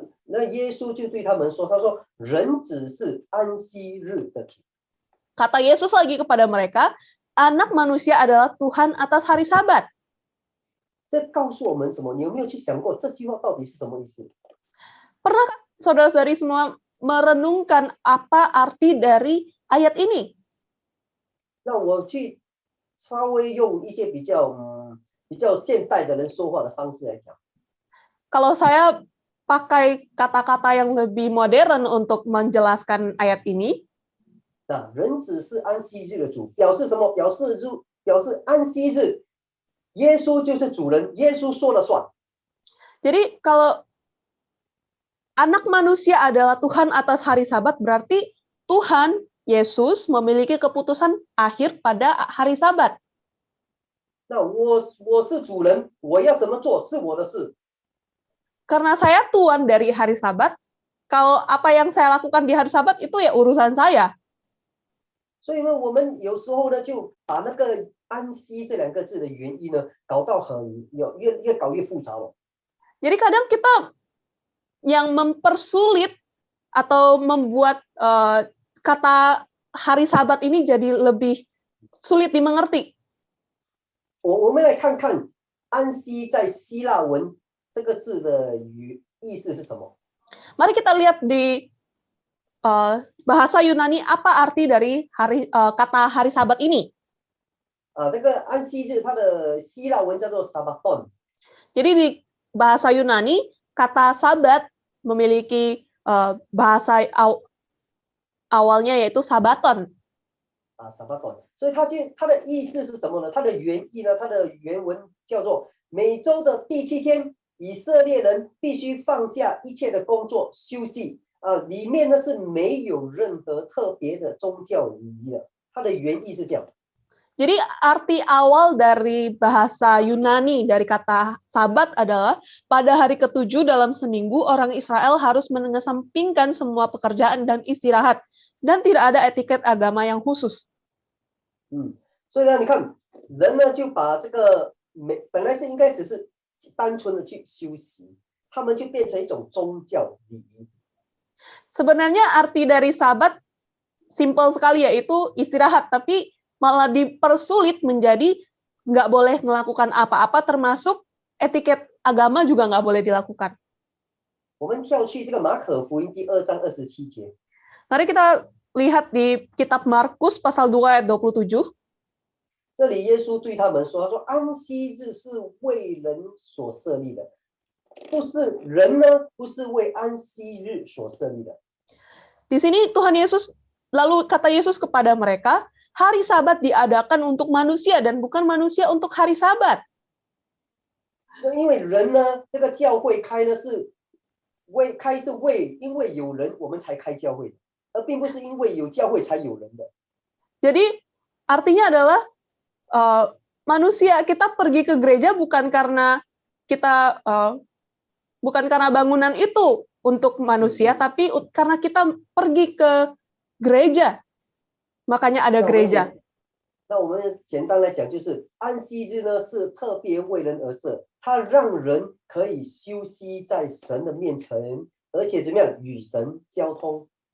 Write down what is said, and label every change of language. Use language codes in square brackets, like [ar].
[zh] 那耶稣就对他们说，他说人子是安息日的主。 [id] Kata Yesus lagi kepada mereka, anak manusia adalah Tuhan atas hari Sabat. [zh] 这告诉我们什么？你有没有去想过这句话到底是什么意思？ [id] Pernah saudara-saudari semua merenungkan apa arti dari ayat ini? [zh] 那我去稍微用一些比较现代的人说话的方式来讲。 [id] Kalau saya pakai kata-kata yang lebih modern untuk menjelaskan ayat ini, [zh] 那人子是安息日的主，表示什么？表示安息日，耶稣就是主人，耶稣说了算。 [id] jadi kalau anak manusia adalah Tuhan atas hari Sabat, berarti Tuhan Yesus memiliki keputusan akhir pada hari Sabat. [zh] 那我是主人，我要怎么做是我的事。 [id] Karena saya tuan dari hari Sabat, kalau apa yang saya lakukan di hari Sabat itu ya urusan saya. [zh] 所以呢，我们有时候呢就把那个安息这2个字的原意呢搞到越搞越复杂了。 [id] Jadi kadang kita yang mempersulit atau membuat kata hari Sabat ini jadi lebih sulit dimengerti. [zh] 我们来看看安息在希腊文这个字的意思是什么？ [id] Mari kita lihat di bahasa Yunani apa arti dari kata hari Sabat ini. [zh] 这个安息日它的希腊文叫做 Sabaton。 [id] Jadi di bahasa Yunani kata Sabat memiliki bahasa awalnya yaitu Sabaton. Sabaton。 [zh] 所以它的意思是什么呢？它的原意呢？它的原文叫做每周的第7天，以色列人必须放下一切的工作休息。里面呢是没有任何特别的宗教礼仪的。它的原意是这样。 [id] Jadi arti awal dari bahasa Yunani dari kata Sabat adalah pada hari ke-7 dalam seminggu orang Israel harus mengesampingkan semua pekerjaan dan istirahat dan tidak ada etiket agama yang khusus. [zh] 所以呢，你看人呢就把这个本来是应该只是单纯的去休息，他们就变成一种宗教礼仪。 [id] Sebenarnya arti dari Sabat simpel sekali yaitu istirahat, tapi malah dipersulit menjadi nggak boleh melakukan apa-apa, termasuk etiket agama juga nggak boleh dilakukan. [zh] 我们跳去这个马可福音第2章27节。 [id] Mari kita lihat di kitab Markus pasal 2 ayat 27. [zh] 这里耶稣对他们说：“他说安息日是为人所设立的，不是人呢，不是为安息日所设立的。” [id] Di sini Tuhan Yesus lalu kata Yesus kepada mereka, hari Sabat diadakan untuk manusia dan bukan manusia untuk hari Sabat. [zh] 因为人呢，这个教会开呢是因为有人我们才开教会，而并不是因为有教会才有人的。 [id] Jadi artinya adalah manusia kita pergi ke gereja bukan karena kita bukan karena bangunan itu untuk manusia, tapi karena kita pergi ke gereja, makanya ada gereja. [zh] 那我们简单来讲，就是安息日呢是特别为人而设，它让人可以休息在神的面前，而且怎么样与神交通。